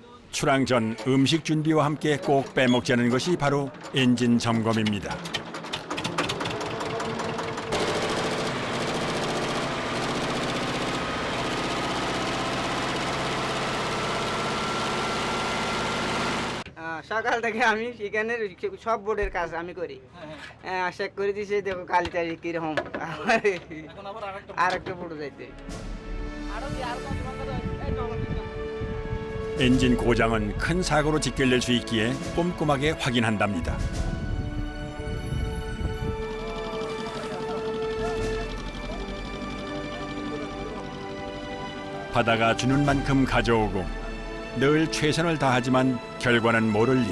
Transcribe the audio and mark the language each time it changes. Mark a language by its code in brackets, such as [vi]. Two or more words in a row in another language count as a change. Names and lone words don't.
[ko] 출항 전 음식 준비와 함께 꼭 빼먹지 않은 것이 바로 엔진 점검입니다. [bn] সকাল থেকে আমি সেখানে সব বোর্ডের কাজ আমি করি চেক করে দিয়েছি দেখো কালিটা কিরকম আর একটা বোর্ড যাইতে [ko] 엔진 고장은 큰 사고로 직결될 수 있기에 꼼꼼하게 확인한답니다. 바다가 주는 만큼 가져오고 늘 최선을 다하지만 결과는 모를 일.